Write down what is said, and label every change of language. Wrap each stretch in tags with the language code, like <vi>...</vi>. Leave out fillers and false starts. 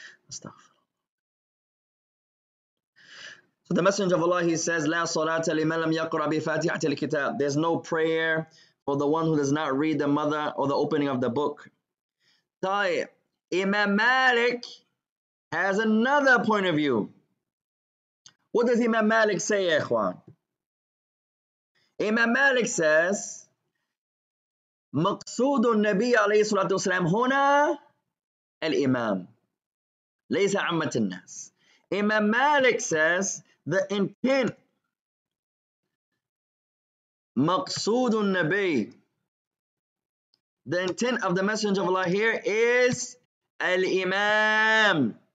<en>So the Messenger of Allah, he says,</en> <ar>لا صلاة لمن لم يقرأ بفاتحة الكتاب.</ar> <en>There's no prayer for the one who does not read the mother or the opening of the book. طيب, Imam Malik has another point of view. What does Imam Malik say, ya ikhwan? Imam Malik says,</en> <ar>مقصود النبي عليه الصلاة والسلام هنا الإمام ليس عامة الناس.</ar> <en>Imam Malik says the intent,</en> <ar>مقصود النبي,</ar> <en>the intent of the Messenger of Allah here is al-Imam.</en>